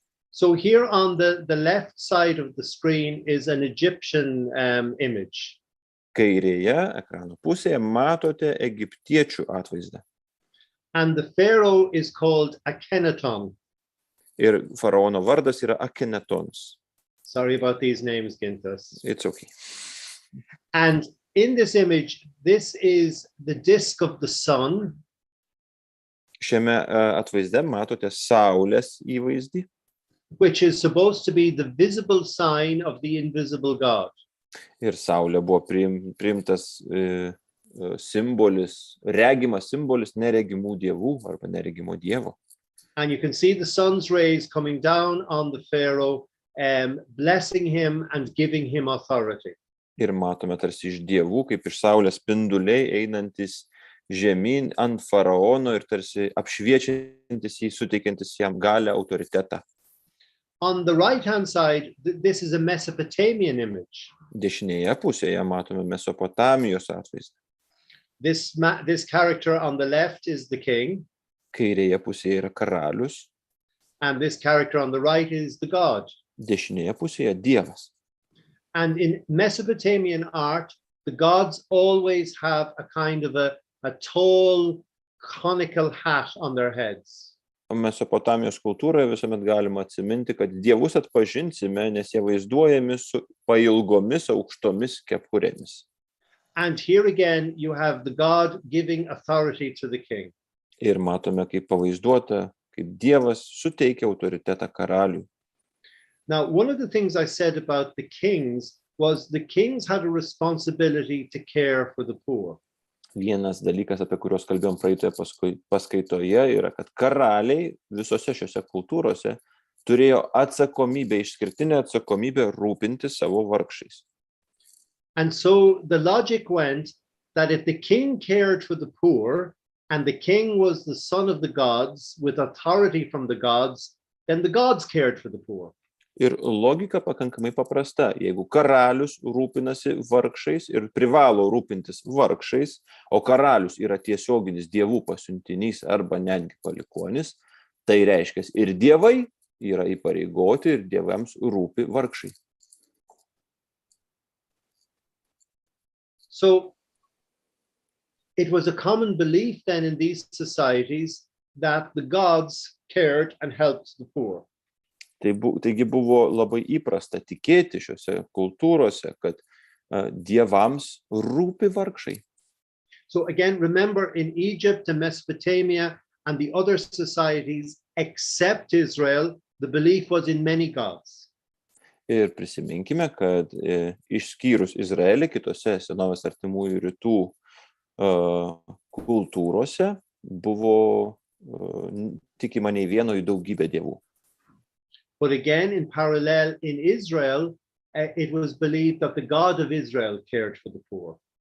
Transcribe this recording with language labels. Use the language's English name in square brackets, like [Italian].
[English] So here on the left side of the screen is an Egyptian image. [Lithuanian] Kairėje ekrano pusėje matote egiptiečių atvaizdą. [English] And the pharaoh is called Akhenaton. [Lithuanian] Ir faraono vardas yra Akhenatons. [English] Sorry about these names, Gintas. It's okay. And in this image, this is the disk of the sun. [Lithuanian] Šiame atvaizde matote saulės įvaizdį, [English] which is supposed to be the visible sign of the invisible God. [Lithuanian] ir saulė buvo priimtas simbolis, regimas simbolis neregimų dievų arba neregimo dievo. [English] And you can see the sun's rays coming down on the Pharaoh, blessing him and giving him authority. [Lithuanian] Ir matome tarsi iš dievų, kaip iš saulės spinduliai einantis žemyn ant faraono ir tarsi apšviečiantis jį, suteikiantis jam galią, autoritetą. [English] On the right-hand side, this is a Mesopotamian image. [Lithuanian] Dešinėje pusėje matome Mesopotamijos atvaizdą. [English] This character on the left is the king. [Lithuanian] Kairėje pusėje yra karalius. [English] And this character on the right is the God. [Lithuanian] Dešinėje pusėje dievas. [English] And in Mesopotamian art, the gods always have a kind of a tall conical hat on their heads. [Lithuanian] Mesopotamijos kultūroje visuomet galima atsiminti, kad dievus atpažinsime, nes jie vaizduojami su pailgomis aukštomis kepurėmis. [English] And here again, you have the God giving authority to the king. [Lithuanian] Ir matome, kaip pavaizduota, kaip dievas suteikia autoritetą karaliui. [English] Now, one of the things I said about the kings was the kings had a responsibility to care for the poor. [Lithuanian] Vienas dalykas, apie kuriuos kalbėjom praeitoje paskaitoje, yra, kad karaliai visose šiose kultūrose turėjo atsakomybę, išskirtinę atsakomybę rūpinti savo vargšais. [English] And so the logic went that if the king cared for the poor and the king was the son of the gods with authority from the gods, then the gods cared for the poor. [Lithuanian] Ir logika pakankamai paprasta. Jeigu karalius rūpinasi vargšais ir privalo rūpintis vargšais, o karalius yra tiesioginis dievų pasiuntinys arba netgi palikuonis, tai reiškia, ir dievai yra įpareigoti ir dievams rūpi vargšai. [English] So it was a common belief then in these societies that the gods cared and helped the poor. [Lithuanian] Taigi buvo labai įprasta tikėti šiuose kultūrose, kad dievams rūpi vargšai. [English] So again, remember in Egypt and Mesopotamia and the other societies except Israel, the belief was in many gods. [Lithuanian] Ir prisiminkime, kad išskyrus Izraelį, kitose senovės artimųjų rytų kultūrose buvo tikima nei vieno į daugybę dievų. [English] But again, in parallel, in Israel, it was believed that the God of Israel cared for the poor.